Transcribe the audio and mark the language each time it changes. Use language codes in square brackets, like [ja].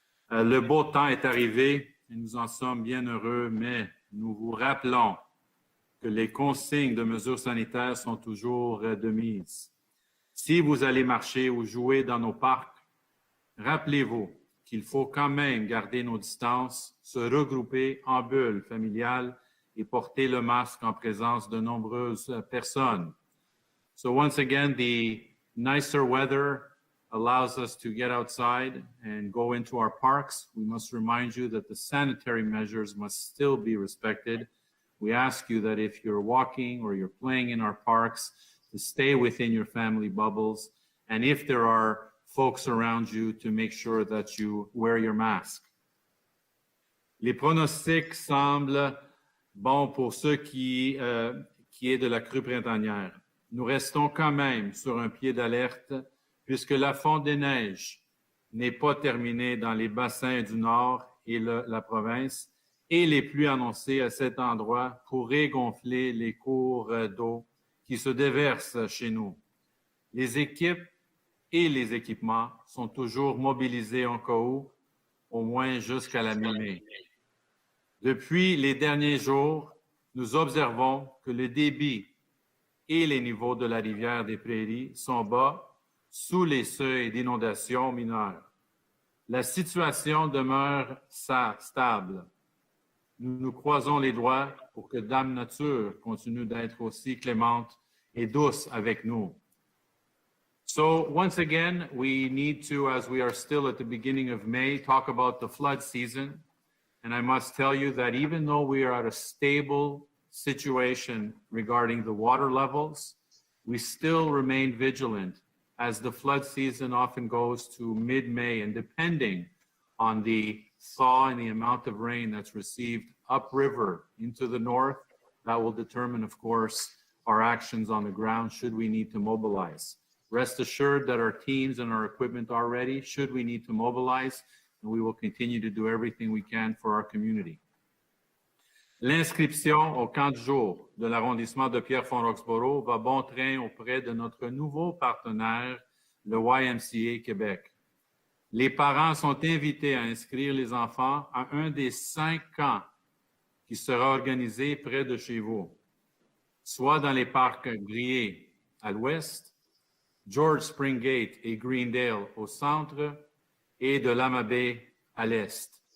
[fr] Le beau temps est arrivé et nous en sommes bien heureux, mais nous vous rappelons que les consignes de mesures sanitaires sont toujours de mise. Si vous allez marcher ou jouer dans nos parcs, rappelez-vous qu'il faut quand même garder nos distances, se regrouper en bulles familiales et porter le masque en présence de nombreuses personnes. [en] So once again, the nicer weather allows us to get outside and go into our parks. We must remind you that the sanitary measures must still be respected. We ask you that if you're walking or you're playing in our parks, to stay within your family bubbles. And if there are folks around you, to make sure that you wear your mask. [fr] Les pronostics semblent bons pour ceux qui est de la crue printanière. Nous restons quand même sur un pied d'alerte puisque la fonte des neiges n'est pas terminée dans les bassins du Nord et la province et les pluies annoncées à cet endroit pourraient gonfler les cours d'eau qui se déversent chez nous. Les équipes et les équipements sont toujours mobilisés en cas où, au moins jusqu'à la mi-mai. Depuis les derniers jours, nous observons que le débit et les niveaux de la rivière des Prairies sont bas, sous les seuils d'inondation mineures. la situation demeure stable. Nous croisons les doigts pour que Dame Nature continue d'être aussi clémente et douce avec nous. [en] So once again, we need to, as we are still at the beginning of May, talk about the flood season. And I must tell you that even though we are at a stable situation regarding the water levels, we still remain vigilant as the flood season often goes to mid-May, and depending on the thaw and the amount of rain that's received upriver into the north, that will determine, of course, our actions on the ground should we need to mobilize. Rest assured that our teams and our equipment are ready should we need to mobilize, and we will continue to do everything we can for our community. [fr] L'inscription au camp de jour de l'arrondissement de Pierrefonds-Roxboro va bon train auprès de notre nouveau partenaire, le YMCA Québec. Les parents sont invités à inscrire les enfants à un des 5 camps qui sera organisé près de chez vous, soit dans les parcs Grier à l'ouest, George Springgate et Greendale au centre et de Lama Bay à l'est.